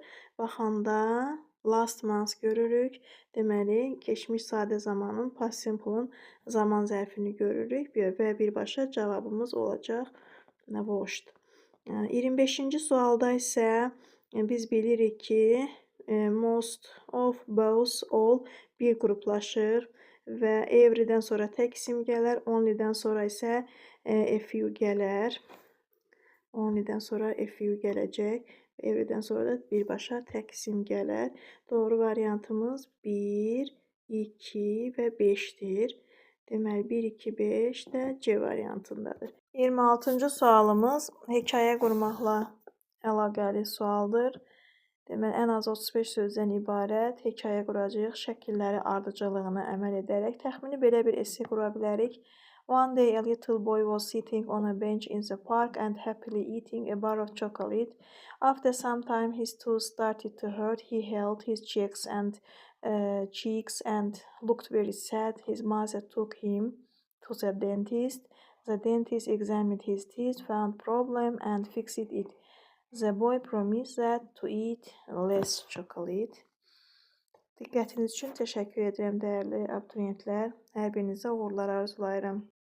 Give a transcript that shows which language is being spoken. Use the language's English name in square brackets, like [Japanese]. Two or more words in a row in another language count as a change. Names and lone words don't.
[Azerbaijani] Baxanda [English] last month [Azerbaijani] görürük. Deməli, keçmiş sadə zamanın [English] past simple- [Azerbaijani] ın zaman zərfini görürük və birbaşa cavabımız olacaq washed. 25-ci sualda isə biz bilirik ki, [English] most of, both, all [Azerbaijani] bir qruplaşır və everydən sonra tək isim gələr, onlydən sonra isə [English] a few [Azerbaijani] gələr. Only'dən sonra FU gələcək. Every'dən sonra da birbaşa təqsim gələr. Doğru variantımız 1, 2 və 5-dir. Deməli 1, 2, 5 də C variantındadır. 26-cı sualımız hekayə qurmaqla əlaqəli sualdır. Deməli, ən az 35 sözdən ibarət hekayə quracağıq. Şəkilləri ardıcıllığına əməl edərək təxmini belə bir esse qura bilərik. [English] One day a little boy was sitting on a bench in the park and happily eating a bar of chocolate. After some time his tooth started to hurt. He held his cheeks and looked very sad. His mother took him to the dentist. The dentist examined his teeth, found problem and fixed it. The boy promised that to eat less chocolate. [Azerbaijani] Diqqətiniz üçün təşəkkür edirəm dəyərli abituriyentlər. Hər birinizə uğurlar arzulayıram.